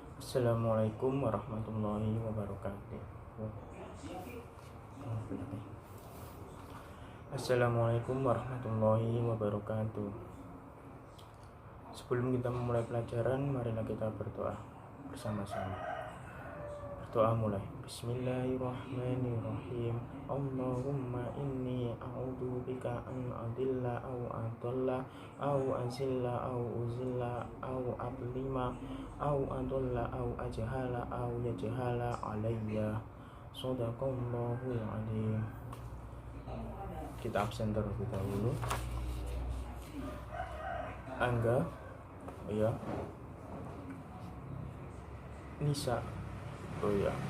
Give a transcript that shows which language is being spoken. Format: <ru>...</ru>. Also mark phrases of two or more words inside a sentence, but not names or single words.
<ar>السلام عليكم ورحمة الله وبركاته. السلام عليكم ورحمة الله وبركاته.</ar> <id>Sebelum kita memulai pelajaran, marilah kita berdoa bersama-sama. Berdoa mulai.</id> <ar>بسم الله الرحمن الرحيم. اللهم إني أعوذ بك أن أضل أو أضل أو أزل أو أزل أو أظلم أو أظلم أو أجهل أو يجهل علي. صدق الله العظيم.</ar> <id>Kita absen terlebih dahulu. Angga, ya. Nisa, oh ya.</id>